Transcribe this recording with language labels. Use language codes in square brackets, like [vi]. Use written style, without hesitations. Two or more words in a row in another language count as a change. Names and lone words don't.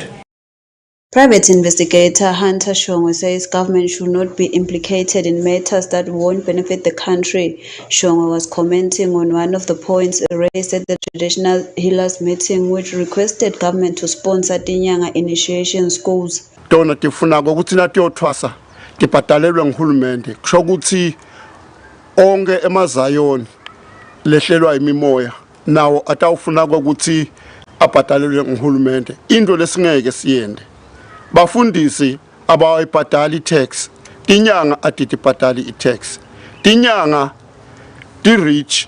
[en] Private investigator Hunter Shongwe says government should not be implicated in matters that won't benefit the country. Shongwe was commenting on one of the points raised at the traditional healers meeting, which requested government to sponsor Tinyanga initiation schools. [ss] Dona tifuna ukuthi nathi yothwasa tibhadalelwe nguhulumende kusho ukuthi onke emazayoni lehlelwa imimoya nawo atawufuna ukuthi abhadalelwe nguhulumende. Into lesingeke siyende bafundisi abayibhadali i-tax tinyanga atitibhadali i-tax tinyanga ti-rich